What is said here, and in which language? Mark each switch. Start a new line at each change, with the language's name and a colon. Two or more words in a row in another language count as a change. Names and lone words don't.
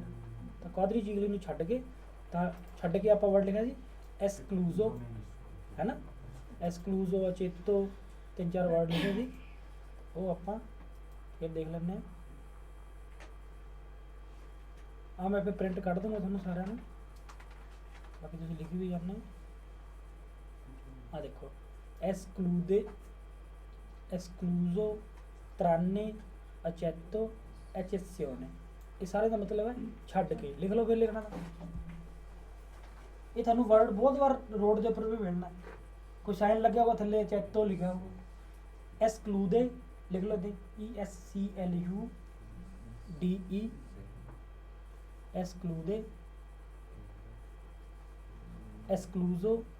Punjabi: ਤਾਂ ਕੁਆਡਰੀਚਿਕਲ ਨੂੰ ਛੱਡ ਕੇ ਆਪਾਂ ਵਰਡ ਲਿਖਿਆ ਸੀ ਐਸਕਲੂਜ਼ੋ ਹੈ ਨਾ,
Italian: escluso eccetto
Punjabi: 3-4 ਵਰਡ ਲਿਖੇ ਸੀ, ਉਹ ਆਪਾਂ ਫਿਰ ਦੇਖ ਲੈਂਦੇ ਹਾਂ। ਆ ਮੈਂ ਫਿਰ ਪ੍ਰਿੰਟ ਕੱਢ ਦੂੰਗਾ ਤੁਹਾਨੂੰ ਸਾਰਿਆਂ ਨੂੰ, ਬਾਕੀ ਤੁਸੀਂ ਲਿਖੀ ਵੀ ਜਾਣਾ। ਆ ਦੇਖੋ
Italian: escluso tranne accetto eccezione,
Punjabi: ਇਹ ਸਾਰੇ ਦਾ ਮਤਲਬ ਹੈ ਛੱਡ ਕੇ। ਲਿਖ ਲਓ ਫਿਰ ਲਿਖਣਾ ਤਾਂ। ਇਹ ਤੁਹਾਨੂੰ ਵਰਡ ਬਹੁਤ ਵਾਰ ਰੋਡ ਦੇ ਉੱਪਰ ਵੀ ਮਿਲਣਾ। ਕੋਈ ਸਾਈਨ ਲੱਗਿਆ ਹੋਗਾ ਥੱਲੇ ਚੈਤੋ ਲਿਖਿਆ ਹੋਊਗਾ।
Italian: ਐਸਕਲੂਦੇ
Punjabi: ਲਿਖ ਲਓ ਤੇ
Italian: ESCLUDE esclude, escluso,